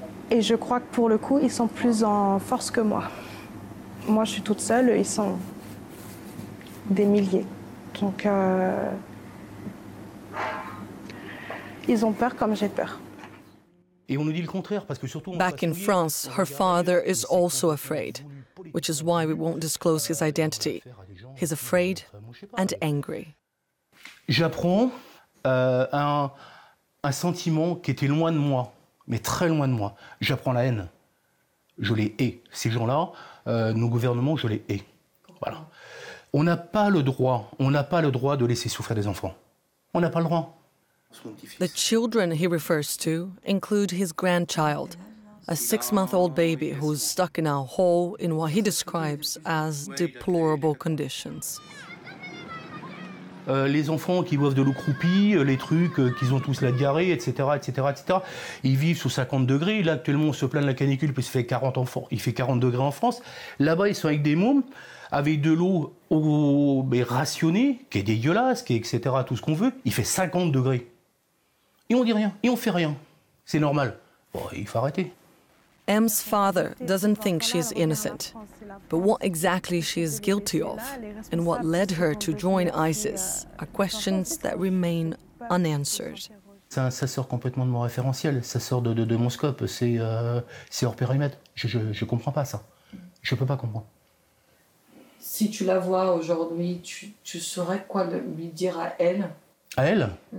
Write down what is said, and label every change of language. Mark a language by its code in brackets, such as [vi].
[fr] Et je crois que pour le coup, ils sont plus en force que moi. Moi, je suis toute seule, eux, ils sont des milliers. Donc, ils ont peur comme j'ai peur. Et on nous dit le contraire, parce que surtout... [en] Back in France, her father is also afraid, which is why we won't disclose his identity. He's afraid and angry. [fr] J'apprends un sentiment qui était loin de moi, mais très loin de moi. J'apprends la haine. Je les hais. Ces gens-là, nos gouvernements, je les hais. Voilà. On n'a pas le droit de laisser souffrir des enfants. On n'a pas le droit. [en] The children he refers to include his grandchild, a 6-month-old baby who's stuck in a hole in what he describes as deplorable conditions. [fr] Les enfants qui boivent de l'eau croupie, les trucs qu'ils ont tous la diarrhée, etc., etc., etc. Ils vivent sous 50 degrés. Là, actuellement, on se plaint de la canicule parce qu'il fait 40 degrés en France. Là-bas, ils sont avec des mômes, avec de l'eau rationnée, qui est dégueulasse, qui est etc., tout ce qu'on veut. Il fait 50 degrés. Et on dit rien, et on fait rien. C'est normal. Bon, il faut arrêter. [en] M's father doesn't think she's innocent, but what exactly she is guilty of and what led her to join ISIS are questions that remain unanswered. [fr] Ça sort complètement de mon référentiel, ça sort de mon scope, c'est hors périmètre. Je comprends pas ça. Je peux pas comprendre. Si tu la vois aujourd'hui, tu saurais quoi lui dire à elle? À elle?